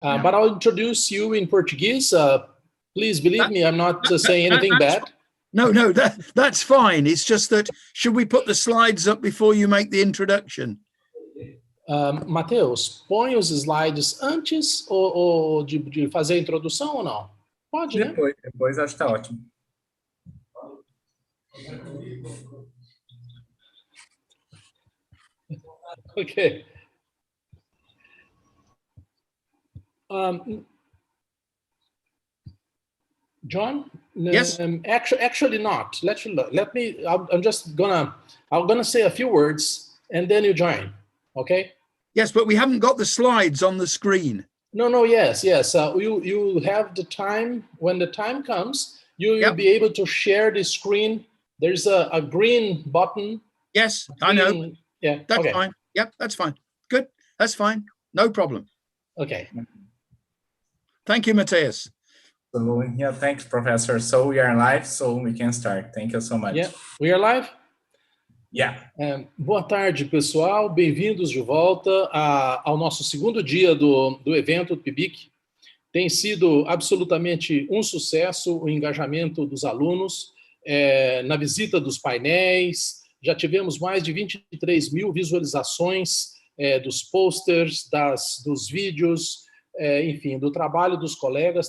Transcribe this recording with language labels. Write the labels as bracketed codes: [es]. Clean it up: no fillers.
[en] But I'll introduce you in Portuguese. Please believe me, I'm not saying anything bad. No, that's fine. It's just that, should we put the slides up before you make the introduction? [pt] Matheus, põe os slides antes de fazer a introdução ou não? Pode, depois, né? Depois acho que tá ótimo. [en] Okay. John? Yes. Actually not. Let me. I'm gonna say a few words and then you join. Okay. Yes, but we haven't got the slides on the screen. No. Yes. You have the time. When the time comes, you'll be able to share the screen. There's a green button. Yes, I know. Yeah. That's okay. fine. Yep, that's fine. Good. That's fine. No problem. Okay. Thank you, Matthias. So, yeah, thanks, Professor. So we are live, so we can start. Thank you so much. Yeah, we are live? Yeah. [pt] Boa tarde, pessoal. Bem-vindos de volta ao nosso segundo dia do evento do PIBIC. Tem sido absolutamente um sucesso o engajamento dos alunos na visita dos painéis. Já tivemos mais de 23 mil visualizações dos posters, dos vídeos, enfim, do trabalho dos colegas.